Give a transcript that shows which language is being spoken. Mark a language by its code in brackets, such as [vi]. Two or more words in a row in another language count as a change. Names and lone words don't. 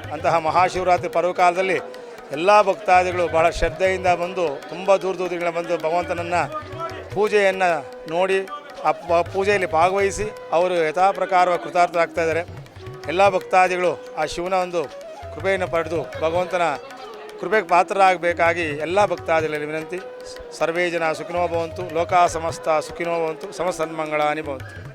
[kn] ಅಂತಹ ಮಹಾಶಿವರಾತ್ರಿ ಪರ್ವಕಾಲದಲ್ಲಿ ಎಲ್ಲ ಭಕ್ತಾದಿಗಳು ಬಹಳ ಶ್ರದ್ಧೆಯಿಂದ ಬಂದು ತುಂಬ ದೂರದಿಂದ ಬಂದು ಭಗವಂತನನ್ನು ಪೂಜೆಯನ್ನು ನೋಡಿ ಆ ಪೂಜೆಯಲ್ಲಿ ಭಾಗವಹಿಸಿ ಅವರು ಯಥಾಪ್ರಕಾರವಾಗಿ ಕೃತಾರ್ಥರಾಗ್ತಾಯಿದ್ದಾರೆ. ಎಲ್ಲ ಭಕ್ತಾದಿಗಳು ಆ ಶಿವನ ಒಂದು ಕೃಪೆಯನ್ನು ಪಡೆದು ಭಗವಂತನ ಕೃಪೆಗೆ ಪಾತ್ರರಾಗಬೇಕಾಗಿ ಎಲ್ಲ ಭಕ್ತಾದಿಗಳಲ್ಲಿ ವಿನಂತಿ. [sa] ಸರ್ವೇ ಜನ ಸುಖಿನೋ ಭವಂತು, ಲೋಕಾ ಸಮಸ್ತ ಸುಖಿನೋ ಭವಂತು, ಸಮಸನ್ಮಂಗಳಾನಿ ಭವಂತು.